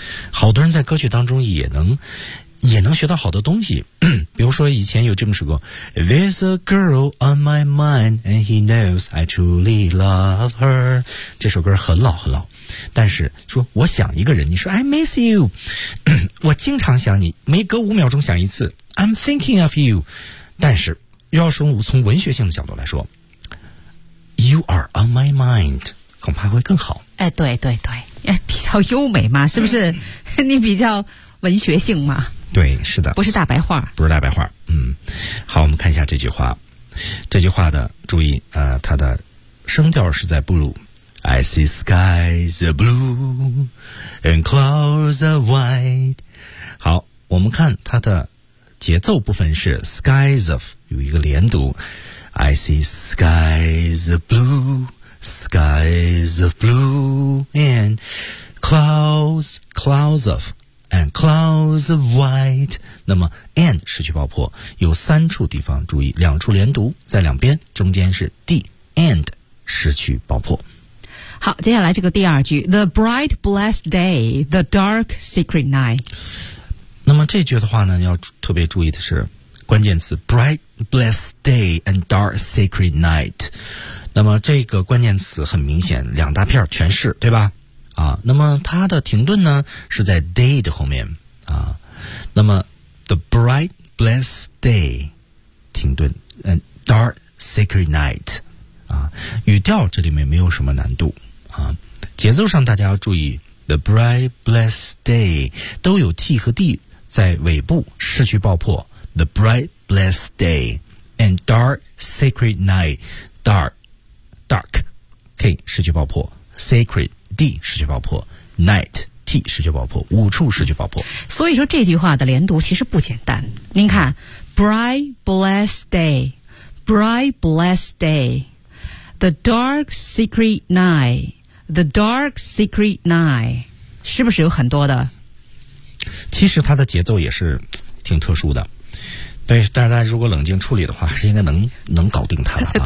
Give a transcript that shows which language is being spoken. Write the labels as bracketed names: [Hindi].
[Chinese] 好多人在歌曲当中也能学到好多东西，比如说以前有这么首歌 [English] There's a girl on my mind and he knows I truly love her， [Chinese] 这首歌很老很老，但是说我想一个人，你说 I miss you， 我经常想你，每隔五秒钟想一次 [English] I'm thinking of you， [Chinese] 但是要说从文学性的角度来说 [English] You are on my mind [Chinese] 恐怕会更好。哎，对对对，比较优美嘛，是不是？你比较文学性嘛？对，是的，不是大白话，不是大白话。嗯，好，我们看一下这句话。这句话的注意，它的声调是在 blue。 [English] I see skies are blue and clouds are white。 [Chinese] 好，我们看它的节奏部分是 skies of 有一个连读。 [English] I see skies are blue. Skies of blue and clouds of white。 [Chinese] 那么 and 失去爆破，有三处地方注意，两处连读在两边，中间是 D and 失去爆破。好，接下来这个第二句 [English] The bright blessed day The dark secret night。 [Chinese] 那么这句的话呢，要特别注意的是关键词 bright blessed day and dark secret night。那么这个关键词很明显，两大片全是，对吧？啊，那么它的停顿呢是在 day 的后面啊。那么 [English] the bright blessed day [Chinese] 停顿 ， [English] and dark sacred night [Chinese] 啊，语调这里面没有什么难度啊。节奏上大家要注意 ，the bright blessed day 都有 t 和 d 在尾部，失去爆破 ，the bright blessed day and dark sacred night dark。 [English] Dark K 失去爆破 Sacred D 失去爆破 Night T 失去爆破五处失去爆破。 [Chinese] 所以说这句话的连读其实不简单，您看 [English] Bright blessed day Bright blessed day The dark secret night The dark secret night， 是不是有很多的， [Chinese] 其实它的节奏也是挺特殊的，对，但是大家如果冷静处理的话，是应该能搞定他了、啊。